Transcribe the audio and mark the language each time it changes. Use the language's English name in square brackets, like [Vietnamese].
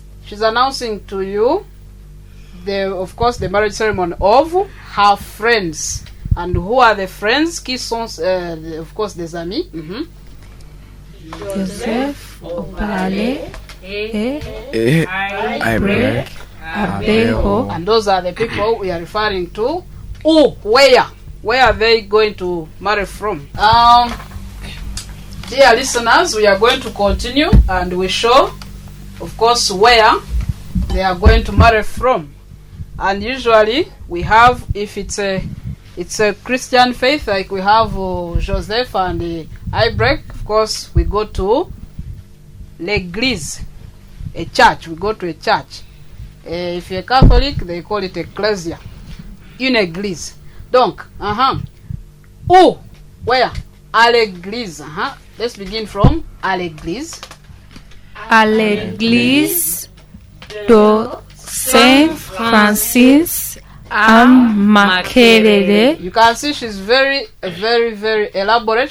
[English] She's announcing to you of course the marriage ceremony of her friends. And who are the friends? [French] Qui sont [English] of course [French] des amis? Joseph Opale et Ibrek Abeho. [English] And those are the people we are referring to. Where are they going to marry from? Dear listeners, we are going to continue and we show, of course, where they are going to marry from. And usually we have, if it's a Christian faith, like we have Joseph and Ibrek, of course we go to l'église, a church. We go to a church. If you're Catholic, they call it ecclesia, [French] une église. Donc, où? [English] Where? [French] À l'église. [English] Let's begin from [French] à l'église. À l'église de Saint Francis à Makerere. [English] You can see she's very elaborate.